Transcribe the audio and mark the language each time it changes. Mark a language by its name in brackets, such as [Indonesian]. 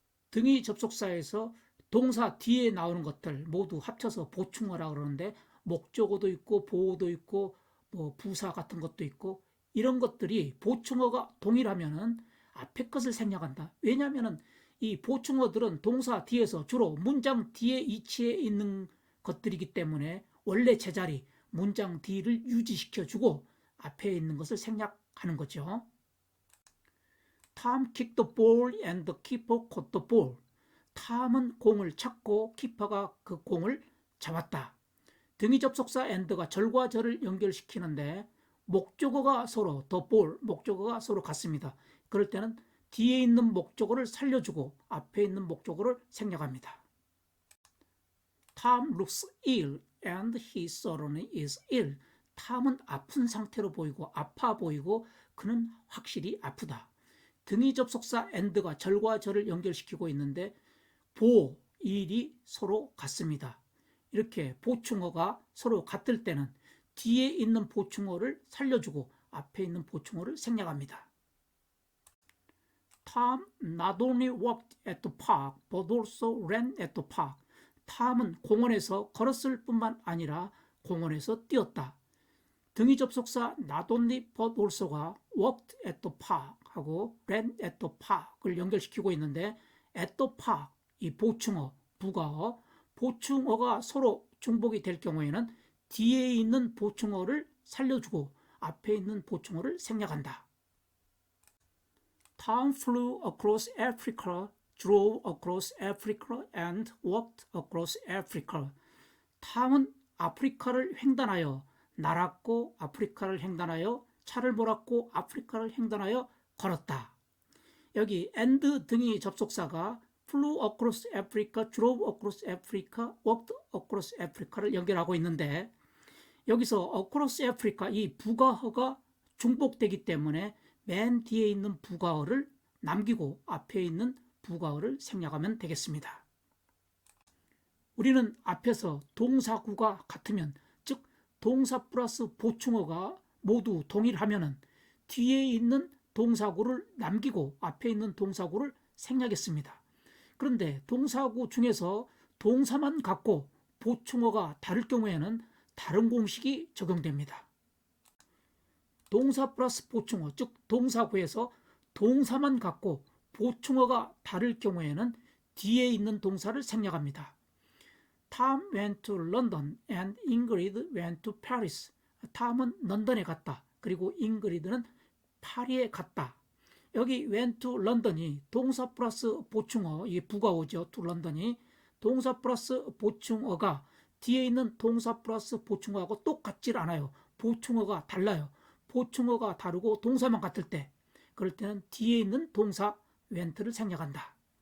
[Korean] 등위 접속사에서 동사 뒤에 나오는 것들 모두 합쳐서 보충어라 그러는데 목적어도 있고 보어도 있고 뭐 부사 같은 것도 있고 이런 것들이 보충어가 동일하면은 앞에 것을 생략한다. 왜냐하면은 이 보충어들은 동사 뒤에서 주로 문장 뒤에 위치해 있는 것들이기 때문에 원래 제자리 문장 뒤를 유지시켜주고 앞에 있는 것을 생략하는 거죠. [English] Tom kicked the ball and the keeper caught the ball. [Korean] 탐은 공을 찾고 키퍼가 그 공을 잡았다. 등위 접속사 and가 절과 절을 연결시키는데 목적어가 서로 [English] the ball, [Korean] 목적어가 서로 같습니다. 그럴 때는 뒤에 있는 목적어를 살려주고 앞에 있는 목적어를 생략합니다. [English] Tom looks ill and he certainly is ill. [Korean] 탐은 아픈 상태로 보이고 아파 보이고 그는 확실히 아프다. 등위 접속사 and가 절과 절을 연결시키고 있는데 보, 일이 서로 같습니다. 이렇게 보충어가 서로 같을 때는 뒤에 있는 보충어를 살려주고 앞에 있는 보충어를 생략합니다. [English] Tom not only walked at the park but also ran at the park. [Korean] 탐은 공원에서 걸었을 뿐만 아니라 공원에서 뛰었다. 등위 접속사 [English] not only but also [Korean] 가 [English] walked at the park [Korean] 하고 [English] ran at the park [Korean] 을 연결시키고 있는데 [English] at the park [Korean] 이 보충어, 부가어, 보충어가 서로 중복이 될 경우에는 뒤에 있는 보충어를 살려주고 앞에 있는 보충어를 생략한다. [English] Tom flew across Africa, drove across Africa, and walked across Africa. [Korean] 탐은 아프리카를 횡단하여 날았고 아프리카를 횡단하여 차를 몰았고 아프리카를 횡단하여 걸었다. 여기 and 등이 접속사가 [English] flew across Africa, drove across Africa, [Korean] walked [English] across Africa [Korean] 를 연결하고 있는데 여기서 across Africa 이 부가어가 중복되기 때문에 맨 뒤에 있는 부가어를 남기고 앞에 있는 부가어를 생략하면 되겠습니다. 우리는 앞에서 동사구가 같으면 즉 동사 플러스 보충어가 모두 동일하면 뒤에 있는 동사구를 남기고 앞에 있는 동사구를 생략했습니다. 그런데 동사구 중에서 동사만 같고 보충어가 다를 경우에는 다른 공식이 적용됩니다. 동사 플러스 보충어, 즉 동사구에서 동사만 같고 보충어가 다를 경우에는 뒤에 있는 동사를 생략합니다. [English] Tom went to London and Ingrid went to Paris. [Korean] 탐은 런던에 갔다. 그리고 잉그리드는 파리에 갔다. 여기 [English] went to London [Korean] 이 동사 플러스 보충어, 이게 부가어죠. [English] to London [Korean] 이 동사 플러스 보충어가 뒤에 있는 동사 플러스 보충어하고 똑같질 않아요. 보충어가 달라요. 보충어가 다르고 동사만 같을 때, 그럴 때는 뒤에 있는 동사 went를 생략한다.